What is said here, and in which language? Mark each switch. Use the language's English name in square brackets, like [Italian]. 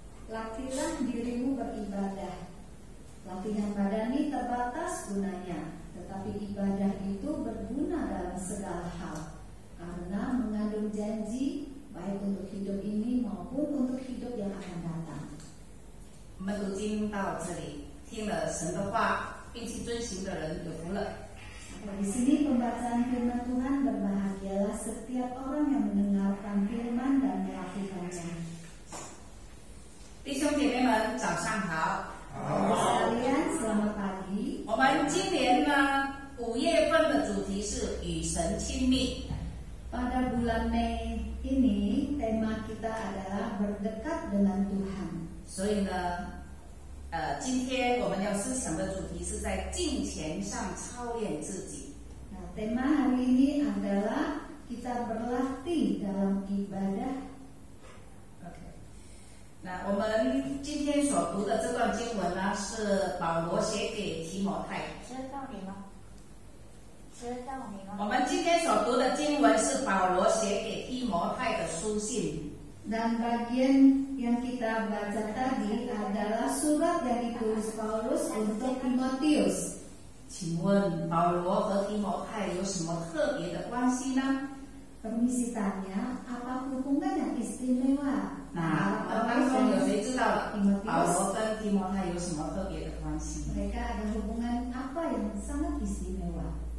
[Indonesian] Latihlah dirimu beribadah. Latihan badani terbatas gunanya, tetapi ibadah itu berguna dalam segala hal, karena mengandung janji baik untuk hidup ini maupun untuk hidup yang akan datang. [Chinese] 我们读经到这里，听了神的话，并且遵行的人有福了。 [Indonesian] Di sini pembacaan firman Tuhan, berbahagialah setiap orang yang mendengarkan firman dan melakukannya. [Chinese] 弟兄姐妹们，早上好。 [Indonesian] Sekalian, selamat pagi. [Chinese] 我们今年呢5月份的主题是与神亲密。 [Indonesian] Pada bulan Mei ini, tema kita adalah berdekat dengan Tuhan. [Chinese] 所以呢，今天我们要思想的主题是在敬虔上操练自己。 [Indonesian] Nah, tema hari ini adalah kita berlatih dalam ibadah. [Chinese] OK， 那我们今天所读的这段经文呢，是保罗写给提摩太。知道你吗？知道你吗？我们今天所读的经文是保罗写给提摩太的书信。 [Indonesian] Dan bagian yang kita baca tadi adalah surat yang ditulis Paulus untuk Timotius. [Chinese] 请问保罗和提摩太有什么特别的关系呢？ [Indonesian] Permisi tanya, apa hubungan yang istimewa? [Chinese] 那当中有谁知道了？保罗跟提摩太有什么特别的关系？ [Indonesian] Mereka ada hubungan apa yang sangat istimewa?